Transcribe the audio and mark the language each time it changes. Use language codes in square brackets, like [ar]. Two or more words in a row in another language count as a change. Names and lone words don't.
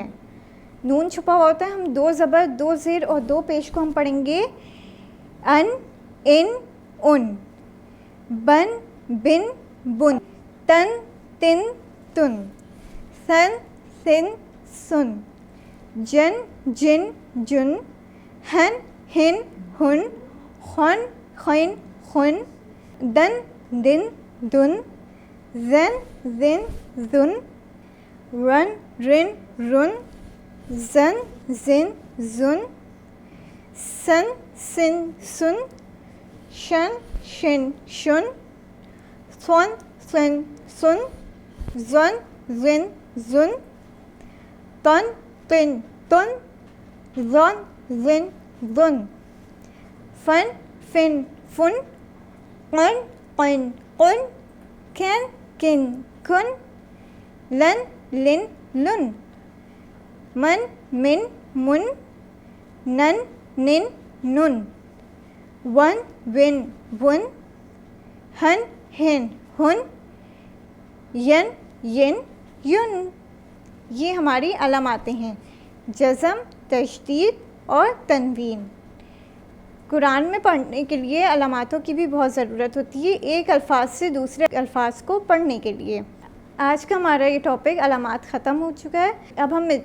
[ur] نون چھپا ہوا ہوتا ہے۔ ہم 2 زبر، 2 زیر اور 2 پیش کو ہم پڑھیں گے ان، ان، ان، بن، بن، بن، تن، تن، تن، سن، سن، سن، جن، جن، جن، ہن، ہن، ہن، خن، خن، خن، دن، دن، دن، زن، زن، زن، رن، رن، رن، زن، زن، زن، سن، سن، سن، شن، شن، شن، سن، سن، سن، زن، زن، زن، تن، تن، تن، زن، زن، زن، فن، فن، فن، قن، قن، قن، کن، کن، کن، لن، لن، لن، من، من، من، نن، نن، نن، ون، ون، ون، ہن، ہن، ہن، ین، ین، ین۔ یہ ہماری علاماتیں ہیں: جزم، تشدید اور تنوین۔ قرآن میں پڑھنے کے لیے علاماتوں کی بھی بہت ضرورت ہوتی ہے، ایک الفاظ سے دوسرے الفاظ کو پڑھنے کے لیے۔ آج کا ہمارا یہ ٹاپک علامات ختم ہو چکا ہے۔